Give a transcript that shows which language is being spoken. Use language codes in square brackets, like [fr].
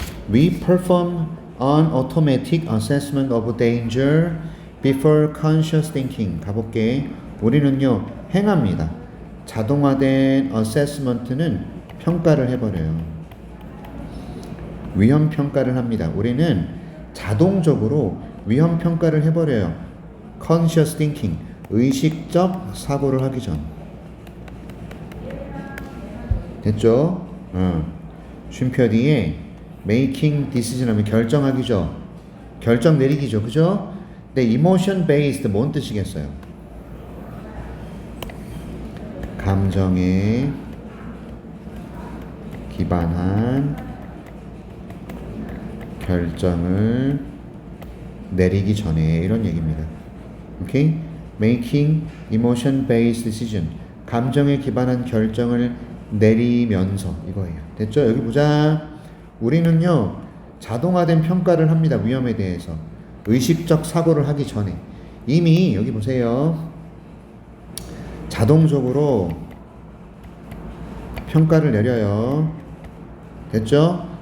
[en] We perform an automatic assessment of danger before conscious thinking. [ko] 가볼게. 우리는요, 행합니다. 자동화된 assessment는 평가를 해버려요. 위험 평가를 합니다. 우리는 자동적으로 위험 평가를 해버려요. conscious thinking. 의식적 사고를 하기 전. 됐죠? 쉼표 뒤에 making decision 하면 결정하기죠. 결정 내리기죠. 그죠? 근데 emotion based 뭔 뜻이겠어요? 감정에 기반한 결정을 내리기 전에 이런 얘기입니다. 오케이? [en] Making emotion based decision. [ko] 감정에 기반한 결정을 내리면서 이거예요. 됐죠? 여기 보자. 우리는요, 자동화된 평가를 합니다. 위험에 대해서. 의식적 사고를 하기 전에. 이미 여기 보세요. 자동적으로 평가를 내려요. 됐죠?